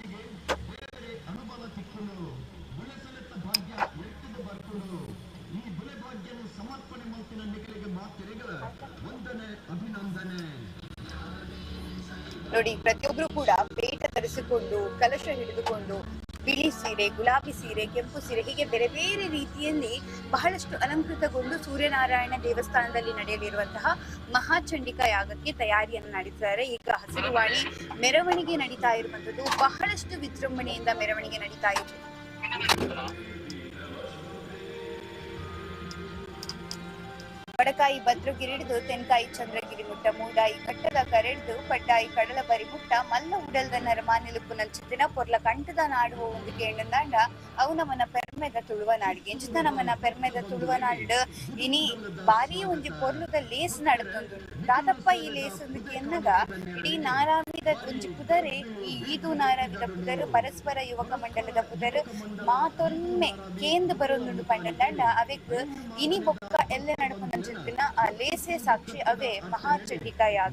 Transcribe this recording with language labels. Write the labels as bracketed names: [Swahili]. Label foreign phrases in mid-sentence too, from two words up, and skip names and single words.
[Kannada] ನೋಡಿ ಪ್ರತಿಯೊಬ್ರು ಕೂಡ ಪೇಟ ಧರಿಸಿಕೊಂಡು ಕಲಶ ಹಿಡಿದುಕೊಂಡು ಬಿಳಿ ಸೀರೆ, ಗುಲಾಬಿ ಸೀರೆ, ಕೆಂಪು ಸೀರೆ ಹೀಗೆ ಬೇರೆ ಬೇರೆ ರೀತಿಯಲ್ಲಿ ಬಹಳಷ್ಟು ಅಲಂಕೃತಗೊಂಡು ಸೂರ್ಯನಾರಾಯಣ ದೇವಸ್ಥಾನದಲ್ಲಿ ನಡೆಯಲಿರುವಂತಹ ಮಹಾಚಂಡಿಕಾ ಯಾಗಕ್ಕೆ ತಯಾರಿಯನ್ನು ನಡೆಸಿದ್ದಾರೆ. ಈಗ ಹಸಿರುವಾಣಿ ಮೆರವಣಿಗೆ ನಡೀತಾ ಇರುವಂತದ್ದು ಬಹಳಷ್ಟು ವಿಜೃಂಭಣೆಯಿಂದ ಮೆರವಣಿಗೆ ನಡೀತಾ ಇದೆ. [Tulu] ವಡಕಾಯಿ ಭದ್ರಗಿರಿ ಹಿಡಿದು ತೆನ್ಕಾಯಿ ಚಂದ್ರಗಿರಿ ಮುಟ್ಟ, ಮೂಡಾಯಿ ಕಟ್ಟದ ಕರೆಡ್ದು ಪಡ್ಡಾಯಿ ಕಡಲ ಬರಿ ಮುಟ್ಟ, ಮಲ್ಲ ಉಡಲ್ದ ನರಮಾನಿಲುಪ್ಪು ನಂಚಿತ್ತಿನ ಪೊರ್ಲ ಕಂಠದ ನಾಡುವ ಒಂದು ಕೇಂಡಂದಾಂಡ ಅವು ನಮ್ಮನ ಪೆರ್ಮೆದ ತುಳುವ ನಾಡಿಗೆ ಎಂಚಿತ ನಮ್ಮನ ಪೆರ್ಮೆದ ತುಳುವ ನಾಡು ಇನಿ ಬಾರಿ ಒಂಜಿ ಪೊರ್ಲುದ ಲೇಸ್ ನಡತೊಂದು ದಾದಪ್ಪ ಈ ಲೇಸ್ ಎನ್ನಗ ಇಡೀ ನಾರಾವಿದ ಒಂಜಿ ಪುದರೆ ಈದು ನಾರಾವಿದ ಪುದರು ಪರಸ್ಪರ ಯುವಕ ಮಂಡಲದ ಪುದರು ಮಾತೊಮ್ಮೆ ಕೇಂದ್ರ ಬರೋದು ಪಂಡಂದಾಂಡ ಅವೆಕ್ ಇನಿ ಬೊಕ್ಕ ಎಲ್ಲ ನಡಪು ಆ ಲೇಸೆ ಸಾಕ್ಷಿ ಅವೇ ಮಹಾಚಂಡಿಕಾ ಯಾಗ.